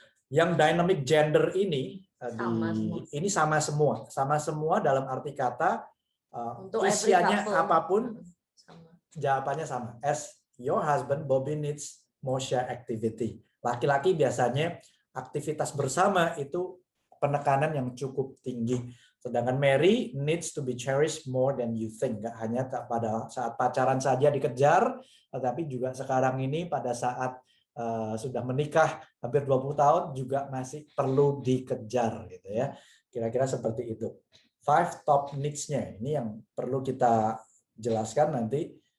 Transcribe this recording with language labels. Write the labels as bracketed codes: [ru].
[id] Yang dynamic gender ini sama semua dalam arti kata usianya apapun, jawabannya sama. [en] As your husband, Bobby needs more share activity. [id] Laki-laki biasanya aktivitas bersama itu penekanan yang cukup tinggi. Sedangkan [en] Mary needs to be cherished more than you think. [id] Nggak hanya pada saat pacaran saja dikejar, tetapi juga sekarang ini pada saat sudah menikah hampir 20 tahun juga masih perlu dikejar gitu ya. Kira-kira seperti itu. 5 top needs-nya ini yang perlu kita jelaskan nanti.